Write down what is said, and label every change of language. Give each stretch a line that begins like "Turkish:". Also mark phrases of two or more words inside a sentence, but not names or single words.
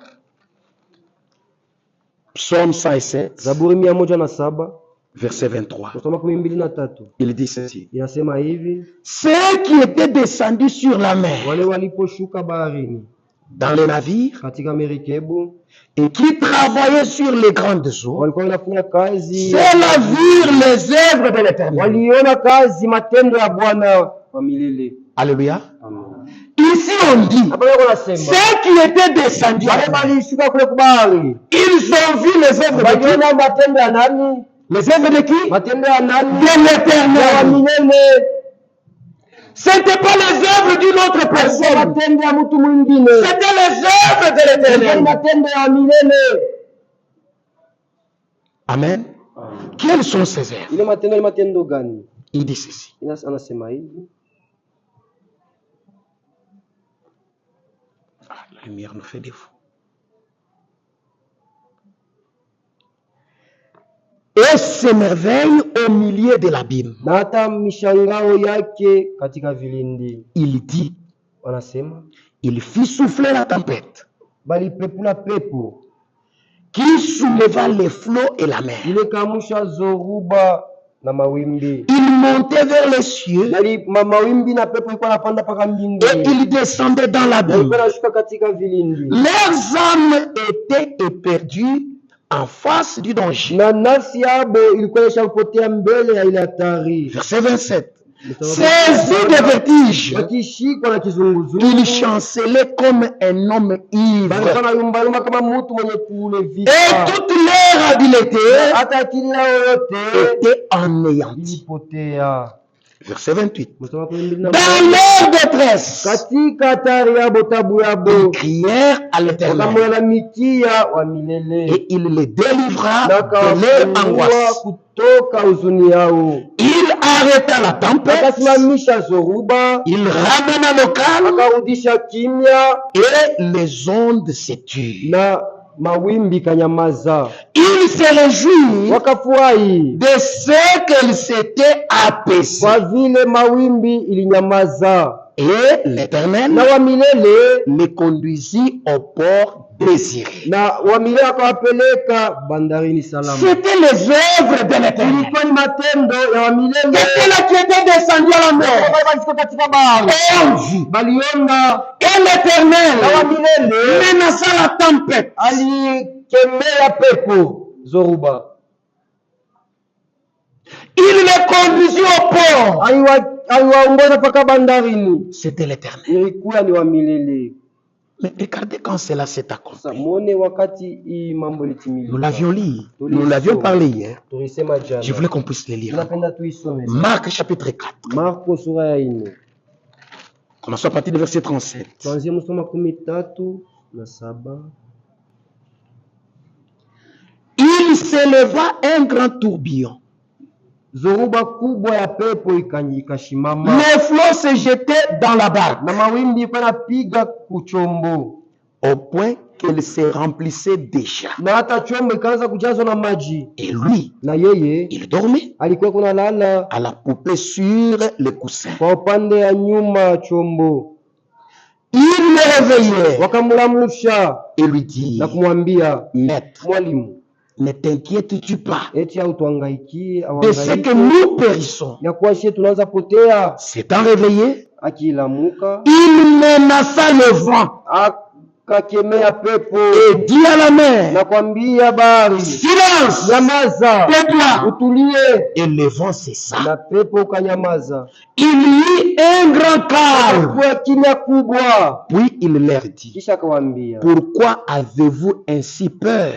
French: Psaume 107,
Swahili: Zaburi 107
French: verset 23.
Swahili: kusoma 12:3
French: Il dit ceci.
Swahili: inasema hivi:
French: Ceux qui étaient descendus sur la mer,
Swahili: wale waliposhuka baharini
French: dans les navires,
Swahili: katika merikebu,
French: et qui travaillaient sur les grandes eaux,
Swahili: walikuwa wanafanya kazi,
French: ceux-là virent les œuvres de l'Éternel.
Swahili: waliona kazi matendo ya Bwana wa milele.
French: Alléluia. Amen. Ici on dit,
Swahili: Hapa leo nasema
French: ceux qui étaient descendus,
Swahili: wale walishuka kule kubahari,
French: ils ont vu les œuvres de qui?
Swahili: waliona matendo ya nani?
French: Les œuvres de qui?
Swahili: Matendo ya nani?
French: De
Swahili: Ya
French: l'Éternel.
Swahili: milele.
French: Ce n'était pas les œuvres d'une autre personne.
Swahili: Matendo ya mtu mwingine,
French: C'était les œuvres de
Swahili: ni
French: l'Éternel.
Swahili: matendo ya milele.
French: Amen. Quelles sont ces œuvres?
Swahili: Ile matendo ni matendo gani?
French: Il dit ceci.
Swahili: Anasema hivi:
French: Ah, la lumière nous fait défaut. Et s'émerveille au milieu de l'abîme.
Swahili: na hata mishangao yake katika vilindi.
French: Il dit,
Swahili: Wanasema
French: il fit souffler la tempête
Swahili: bali pepula pepo
French: qui souleva les flots et la mer.
Swahili: ile kamusha zoruba na mawimbi,
French: Il montait vers les cieux
Swahili: bali mawimbi na pepo ilikuwa napanda paka
French: et
Swahili: mbinguni,
French: il descendait dans l'abîme.
Swahili: ilikuwa nashuka katika vilindi.
French: Leurs âmes étaient éperdues en face du danger.
Swahili: Na nafsi yabo ilikuwa ishapotea mbele ya ile hatari.
French: Verset 27. Saisi de vertige,
Swahili: wakishikwa na kizunguzungu,
French: il chancelait comme un homme ivre.
Swahili: balikuwa yumba kama mtu mwenye kulevika.
French: Et toute leur habileté
Swahili: hata akili yao yote
French: était anéantie.
Swahili: ilipotea.
French: Verset 28. Dans leur détresse,
Swahili: katika hatari yabo, tabu yabo,
French: ils crièrent à l'Éternel
Swahili: wakamlalamikia wa milele,
French: et il les délivra
Swahili: na
French: de leur angoisse.
Swahili: kutoka huzuni yao.
French: Il arrêta la tempête,
Swahili: akasimamisha zoruba,
French: il ramena le calme
Swahili: akarudisha kimya,
French: et les ondes se turent.
Swahili: na mawimbi kanyamaza.
French: Il se réjouit
Swahili: wakafurahi
French: de ce qu'elle s'était apaisée.
Swahili: kwa vile mawimbi ilinyamaza.
French: Et l'Éternel
Swahili: na wa milele
French: les conduisit au port désiré.
Swahili: na wa milele akawapeleka bandarini salama.
French: C'était les œuvres de l'Éternel.
Swahili: Ilikuwa ni matendo ya wa milele.
French: C'était là qui était descendu à la mer.
Swahili: katika bahari,
French: Et on vit.
Swahili: baliona
French: Et l'Éternel
Swahili: na wa milele
French: menaça la tempête.
Swahili: alikemea pepo zoruba,
French: Il les conduisit au port.
Swahili: aliwaongoza mpaka bandarini.
French: C'était l'Éternel.
Swahili: Ilikuwa ni wa milele.
French: Mais regardez quand cela s'est accompli.
Swahili: Sasa muone wakati hii mambo ilitimilika.
French: Nous l'avions lu. Nous l'avions parlé hier.
Swahili: Tulisema jana.
French: Je voulais qu'on puisse le lire.
Swahili: Napenda tuisome.
French: Marc chapitre 4.
Swahili: Marko sura ya 4.
French: Commençons à partir du verset 37.
Swahili: Tuanzie mstari wa 13
French: Il s'éleva un grand tourbillon.
Swahili: Zoruba kubwa ya pepo ikashimama.
French: Les flots se jetaient dans la barque.
Swahili: Na mawimbi yanapiga kuchombo.
French: Au point qu'elle se remplissait déjà.
Swahili: Na hata chombo ikaanza kujazwa na maji.
French: Et lui,
Swahili: na yeye,
French: il dormait.
Swahili: Alikuwa kuna lala.
French: À la poupée sur le coussin.
Swahili: Kwa upande ya nyuma ya chombo.
French: Il le réveillait.
Swahili: Wakamlamusha.
French: Et lui dit.
Swahili: Na kumwambia,
French: Maître,
Swahili: mwalimu,
French: ne t'inquiètes-tu pas
Swahili: eti hautuhangaikie
French: de ce que nous périssons?
Swahili: ya kuwa sisi tunaanza potea.
French: S'étant réveillé,
Swahili: akilamuka,
French: il menaça le vent.
Swahili: Akakemea pepo.
French: Et dit à la mer,
Swahili: na kwambia bahari,
French: silence,
Swahili: nyamaza,
French: tais-toi.
Swahili: utulie.
French: Et le vent cessa.
Swahili: Na pepo kanyamaza.
French: Il y eut un grand calme.
Swahili: Kwa kimya kubwa.
French: Puis il leur dit,
Swahili: kisha akawaambia,
French: pourquoi avez-vous ainsi peur?